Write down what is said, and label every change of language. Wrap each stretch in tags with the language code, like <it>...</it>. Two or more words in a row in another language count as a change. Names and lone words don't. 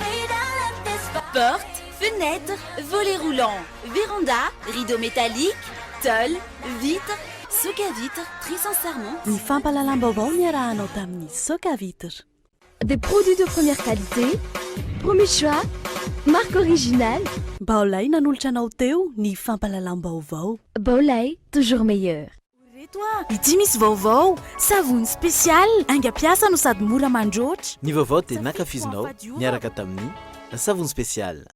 <fr>Porte, fenêtre, volets roulants, véranda, rideaux métalliques. Tôle, vitre, soka vitre, très sincèrement.</fr> <mg>Ny fampahalalam-baovao ny arahanao tamin'ny soka vitre.</mg> <fr>Des produits de première qualité, premier choix, marque originale.</fr> <mg>Baolay nanolotra anao teo ny fampahalalam-baovao.</mg> <fr>Baolay, toujours meilleur.</fr> <mg>Ity misy vaovao, savony spécial, aingam-piasa no sady mora mandroatra. Ny vaovao dia nankafizinao niaraka tamin'ny savony spécial.</mg>